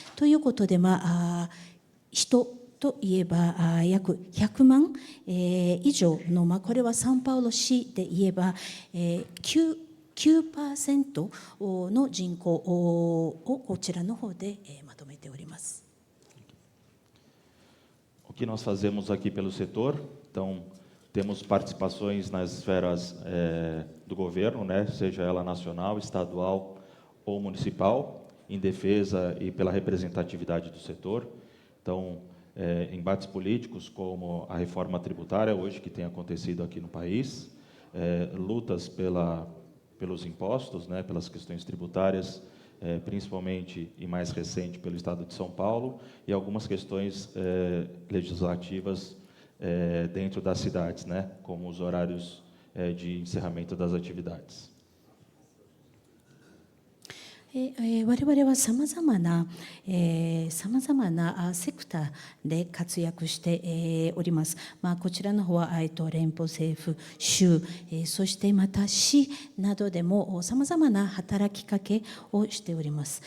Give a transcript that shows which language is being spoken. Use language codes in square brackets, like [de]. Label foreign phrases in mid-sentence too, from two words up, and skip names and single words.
[ja] ということで、人といえば約100万以上の、これはサンパウロ市で言えば9% の人口をこちらの方でまとめております。 [pt] O que nós fazemos aqui pelo setor, então temos participações nas esferas do governo, né, seja ela nacional, estadual ou municipal, em defesa e pela representatividade do setor. Então, embates políticos como a reforma tributária hoje que tem acontecido aqui no país, lutas pelos impostos, né, pelas questões tributárias, principalmente e mais recente pelo Estado de São Paulo, e algumas questões legislativas dentro das cidades, né, como os horários de encerramento das atividades. [ja] 我々はさまざまなセクターで活躍しております。こちらの方は連邦政府、州、そしてまた市などでもさまざまな働きかけをしております。